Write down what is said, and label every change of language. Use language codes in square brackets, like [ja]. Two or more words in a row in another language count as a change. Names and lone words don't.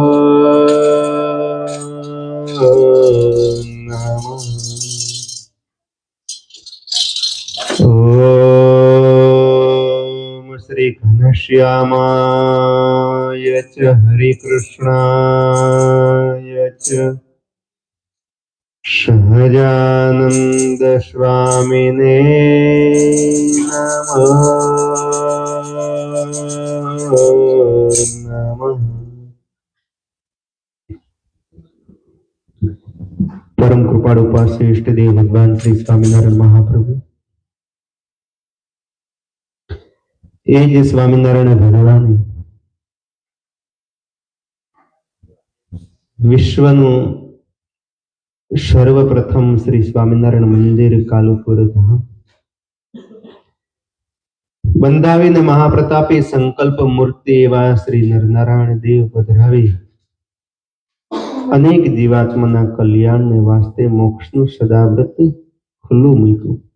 [sa] ओम श्री घनश्यामाय च हरिकृष्णाय च सहजानंद स्वामिने नमः। [gu] પરમ કૃપાળુ ઉપાસ્ય ઇષ્ટ દેવ ભગવાન શ્રી સ્વામીનારાયણ મહાપ્રભુ એ જે સ્વામિનારાયણ ભગવાને વિશ્વનું સર્વપ્રથમ શ્રી સ્વામિનારાયણ મંદિર કાલુપુર ધામ બંધાવીને મહાપ્રતાપી સંકલ્પ મૂર્તિ એવા શ્રી નરનારાયણ દેવ પધરાવી અનેક જીવાત્માના કલ્યાણને વાસ્તે મોક્ષનું સદાવ્રત ખુલ્લું મૂક્યું.